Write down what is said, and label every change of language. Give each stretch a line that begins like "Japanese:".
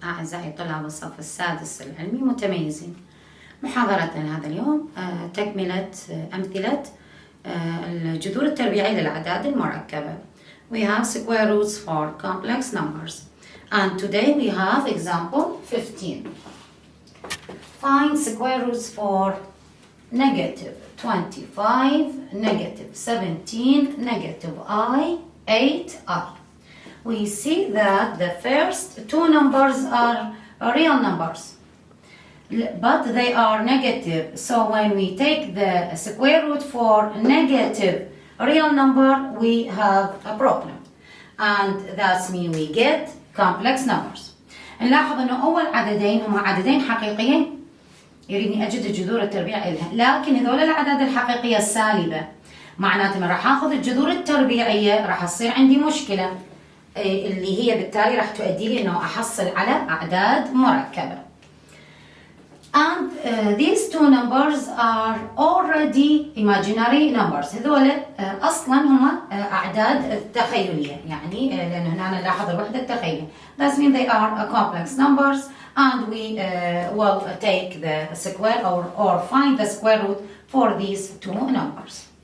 Arabic: أعزائي طلاب الصف السادس العلمي متميزين، محاضرتنا هذا اليوم تكملة أمثلة الجذور التربيعية للأعداد المركبة.
English: We have square roots for complex numbers, and today we have example 15. Find square roots for negative 25, negative 17, negative I, 8I. We see that the first two numbers are real numbers, but they are negative. So when we take the square root for negative real number, we have a problem, and that means we get complex numbers.
Arabic: نلاحظ انه اول عددين هما عددين حقيقيين يريدني اجد الجذور التربيعيه لها، لكن هذول الاعداد الحقيقيه السالبه معناته من راح اخذ الجذور التربيعيه راح تصير عندي مشكله اللي هي بالتالي راح تؤدي لي انه احصل على اعداد مركبه.
English: And these two numbers are already imaginary numbers.
Arabic: هذول اصلا هم اعداد تخيليه، يعني لان هنا نلاحظ الوحده التخيليه.
English: That means they are complex numbers, and we will take the square or find the square root for these two numbers.